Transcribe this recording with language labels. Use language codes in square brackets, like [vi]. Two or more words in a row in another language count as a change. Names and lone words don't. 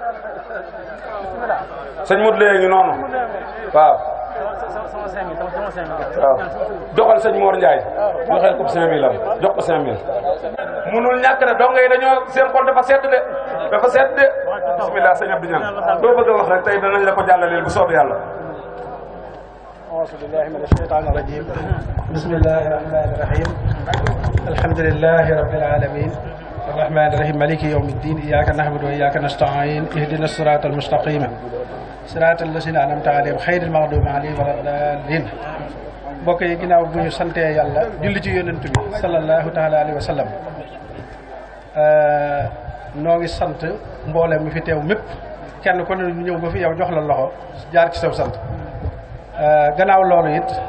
[wo] sëñ Modou Leye ngi noonu waaw waaw doxal sëñ Mor Ndiaye joxeel ko 5000 am jox ko 5000 munul ñàkk ne dong yi dañoo seen xol dafa sedd de bismillah sëñ Abdou Niang doo bëgg a wax rek tey danañ la ko jàllaleel bu soobee yàlla [ar] أعوذ بالله من الشيطان الرجيم بسم الله الرحمن الرحيم الحمد لله رب العالمين الرحمن الرحيم مالك يوم الدين إياك نعبد وإياك نستعين اهدنا الصراط المستقيم صراط الذين أنعمت عليهم غير المغضوب عليهم ولا الضالين [wo] mbokk yi ginnaaw bu ñu santee yàlla julli ci yonent bi [ar] صلى الله تعالى عليه وسلم [wo] noo ngi sant mboolem mi fi teew mépp kenn ku ne ñëw ba fi yow jox la loxo jaar ci saw sant gannaaw loolu it